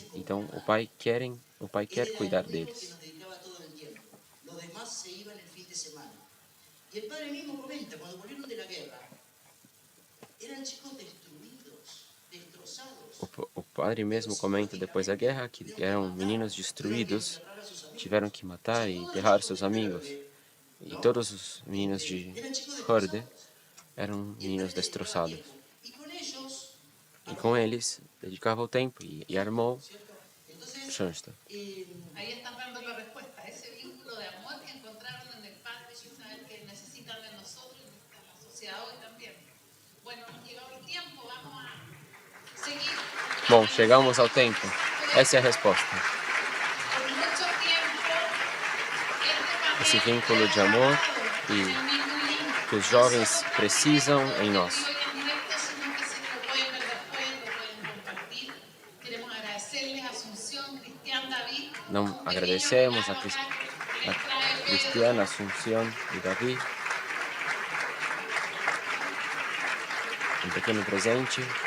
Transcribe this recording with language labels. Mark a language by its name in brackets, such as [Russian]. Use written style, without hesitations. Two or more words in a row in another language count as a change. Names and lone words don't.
[Portuguese] Então o pai quer cuidar deles. O padre mesmo comenta depois da guerra que eram meninos destruídos, tiveram que matar e enterrar seus amigos. E todos os meninos de Horde eram meninos destroçados. E com eles dedicava o tempo e armou Schoenstatt. [Spanish] Ahí están dando la respuesta. Ese vínculo de amor que encontraron en el Padre, saber que necesitan de nosotros y de la sociedad hoy también. Bueno, llegado el tiempo, vamos a seguir. [Portuguese] Bom, chegamos ao tempo. Essa é a resposta. [Spanish] Por mucho tiempo, [Portuguese] Esse vínculo de amor e que os jovens precisam em nós. Não agradecemos a Cristiana Assunção de Davi, um pequeno presente.